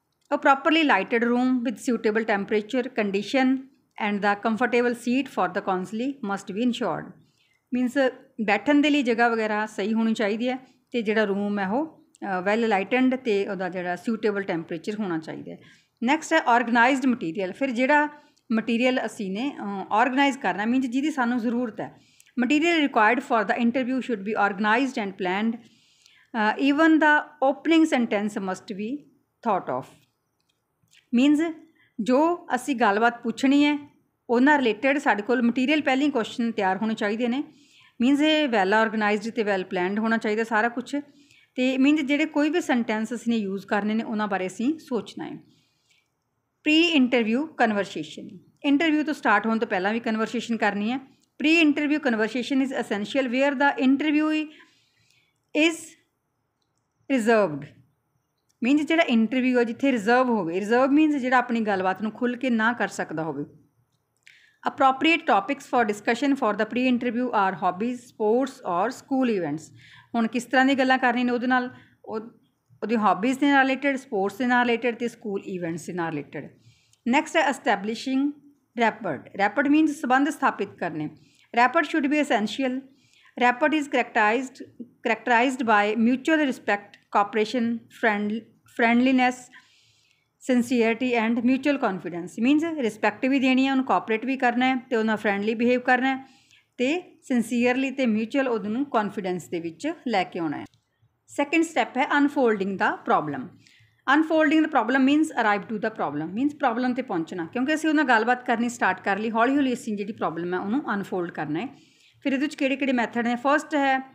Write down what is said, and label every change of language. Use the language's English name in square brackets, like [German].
[English] A properly lighted room with suitable temperature condition and the comfortable seat for the counselee must be ensured. [Punjabi] Means ਬੈਠਣ ਦੇ ਲਈ ਜਗ੍ਹਾ ਵਗੈਰਾ ਸਹੀ ਹੋਣੀ ਚਾਹੀਦੀ ਹੈ ਅਤੇ ਜਿਹੜਾ ਰੂਮ ਹੈ ਉਹ ਵੈਲ ਲਾਈਟਨਡ ਅਤੇ ਉਹਦਾ ਜਿਹੜਾ ਸੁਟੇਬਲ ਟੈਂਪਰੇਚਰ ਹੋਣਾ ਚਾਹੀਦਾ ਹੈ। ਨੈਕਸਟ ਹੈ ਔਰਗਨਾਈਜ਼ਡ ਮਟੀਰੀਅਲ। ਫਿਰ ਜਿਹੜਾ ਮਟੀਰੀਅਲ ਅਸੀਂ ਨੇ ਔਰਗਨਾਈਜ਼ ਕਰਨਾ, ਮੀਨਜ਼ ਜਿਹਦੀ ਸਾਨੂੰ ਜ਼ਰੂਰਤ ਹੈ। [English] Material required for the interview should be organized and planned. Even the opening sentence must be thought of. [Punjabi] Means ਜੋ ਅਸੀਂ ਗੱਲਬਾਤ ਪੁੱਛਣੀ ਹੈ ਉਹਨਾਂ ਰਿਲੇਟਡ ਸਾਡੇ ਕੋਲ ਮਟੀਰੀਅਲ ਪਹਿਲਾਂ ਹੀ ਕੁਐਸਚਨ ਤਿਆਰ ਹੋਣੇ ਚਾਹੀਦੇ ਨੇ। ਮੀਨਜ਼ ਇਹ ਵੈਲ ਔਰਗਨਾਈਜ਼ਡ ਅਤੇ ਵੈਲ ਪਲੈਨਡ ਹੋਣਾ ਚਾਹੀਦਾ ਸਾਰਾ ਕੁਛ। ਅਤੇ ਮੀਨਜ਼ ਜਿਹੜੇ ਕੋਈ ਵੀ ਸੈਂਟੈਂਸ ਅਸੀਂ ਨੇ ਯੂਜ਼ ਕਰਨੇ ਨੇ ਉਹਨਾਂ ਬਾਰੇ ਅਸੀਂ ਸੋਚਣਾ ਹੈ। Pre interview conversation. ਇੰਟਰਵਿਊ ਤੋਂ ਸਟਾਰਟ ਹੋਣ ਤੋਂ ਪਹਿਲਾਂ ਵੀ ਕਨਵਰਸੇਸ਼ਨ ਕਰਨੀ ਹੈ। [English] Pre-interview conversation is essential where the interviewee is reserved. [Punjabi] Means ਜਿਹੜਾ ਇੰਟਰਵਿਊ ਹੈ ਜਿੱਥੇ ਰਿਜ਼ਰਵ ਹੋਵੇ। ਰਿਜ਼ਰਵ ਮੀਨਸ ਜਿਹੜਾ ਆਪਣੀ ਗੱਲਬਾਤ ਨੂੰ ਖੁੱਲ੍ਹ ਕੇ ਨਾ ਕਰ ਸਕਦਾ ਹੋਵੇ। [English] Appropriate topics for discussion for the pre-interview are hobbies, sports or school events. [Punjabi] ਹੁਣ ਕਿਸ ਤਰ੍ਹਾਂ ਦੀ ਗੱਲਾਂ ਕਰਨੀਆਂ ਨੇ ਉਹਦੇ ਨਾਲ, ਉਹਦੀ ਹੌਬੀਜ਼ ਦੇ ਨਾਲ ਰਿਲੇਟਡ, ਸਪੋਰਟਸ ਦੇ ਨਾਲ ਰਿਲੇਟਡ ਅਤੇ ਸਕੂਲ ਈਵੈਂਟਸ ਦੇ ਨਾਲ ਰਿਲੇਟਡ। ਨੈਕਸਟ ਹੈ ਐਸਟੈਬਲਿਸ਼ਿੰਗ ਰੈਪਡ। ਰੈਪਡ ਮੀਨਸ ਸੰਬੰਧ ਸਥਾਪਿਤ ਕਰਨੇ। [English] Rapport should be essential. Rapport is characterized by mutual respect, cooperation, friendliness, sincerity and mutual confidence. [Punjabi] Means respect ਵੀ ਦੇਣੀ ਹੈ, ਉਹਨੂੰ ਕੋਆਪਰੇਟ ਵੀ ਕਰਨਾ ਹੈ ਅਤੇ ਉਹਨਾਂ ਫਰੈਂਡਲੀ ਬਿਹੇਵ ਕਰਨਾ ਹੈ ਅਤੇ ਸਿੰਸੀਅਰਲੀ ਅਤੇ ਮਿਊਚੁਅਲ ਉਹਨੂੰ ਕੌਨਫੀਡੈਂਸ ਦੇ ਵਿੱਚ ਲੈ ਕੇ ਆਉਣਾ ਹੈ। ਸੈਕਿੰਡ ਸਟੈਪ ਹੈ ਅਨਫੋਲਡਿੰਗ ਦਾ problem. ਅਨਫੋਲਡਿੰਗ ਦਾ problem means [English] Arrive to the problem. [Punjabi] Means problem 'ਤੇ ਪਹੁੰਚਣਾ, ਕਿਉਂਕਿ ਅਸੀਂ ਉਹਨਾਂ ਗੱਲਬਾਤ ਕਰਨੀ ਸਟਾਰਟ ਕਰ ਲਈ, ਹੌਲੀ ਹੌਲੀ ਅਸੀਂ ਜਿਹੜੀ ਪ੍ਰੋਬਲਮ ਹੈ ਉਹਨੂੰ ਅਨਫੋਲਡ ਕਰਨਾ ਹੈ। ਫਿਰ ਇਹਦੇ ਵਿੱਚ ਕਿਹੜੇ ਮੈਥਡ ਨੇ। ਫਸਟ ਹੈ